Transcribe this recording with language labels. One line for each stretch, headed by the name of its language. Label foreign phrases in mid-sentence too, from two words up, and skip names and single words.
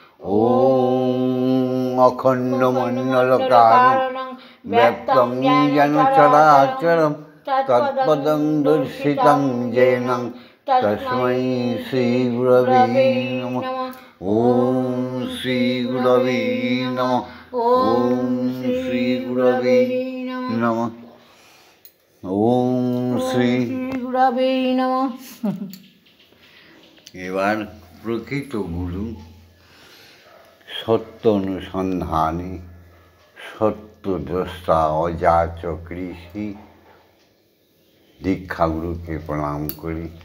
Sanskrit: ओम अखण्डमण्डलकारणं व्याप्तं येन चराचरं तत्पदं दर्शितं येन तस्मै श्रीगुरवे नमः। ओम श्रीगुरवे नमः। ओम श्रीगुरवे नमः। ओम श्रीगुरवे नमः।
Bangla: এবার প্রকৃত গুরু সত্য অনুসন্ধানী সত্যদ্রষ্টা অযাচক ঋষি দীক্ষাগুরুকে প্রণাম করি।